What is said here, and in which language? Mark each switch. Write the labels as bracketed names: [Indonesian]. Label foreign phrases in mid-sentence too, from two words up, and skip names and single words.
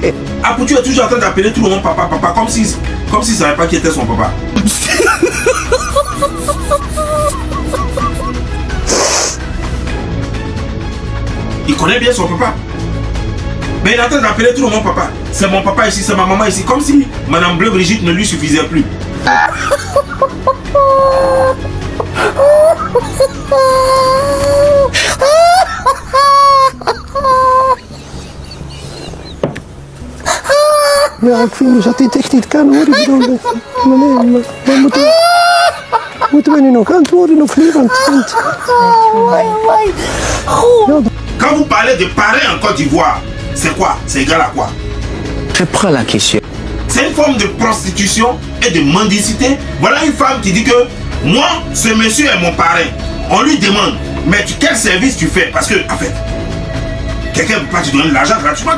[French] Après, tu es toujours en train d'appeler tout le monde papa, papa, comme si ça savait pas qui était son papa. Il connaît bien son papa. Mais il est en train d'appeler tout le monde papa. C'est mon papa ici, c'est ma maman ici. Comme si Madame Bleu Brigitte ne lui suffisait plus. [Dutch] Ja, ik vind dat dit echt niet kan hoor. Ik bedoel, nee, moeten we nu nog antwoorden of niet? Want [French] Quand vous parlez de parrain en Côte d'Ivoire, c'est quoi? C'est égal à quoi? Je prends la question. C'est une forme de prostitution et de mendicité. Voilà une femme qui dit que moi, ce monsieur est mon parrain. On lui demande, mais quel service tu fais? Parce que, en fait, quelqu'un ne peut pas te donner de l'argent gratuitement.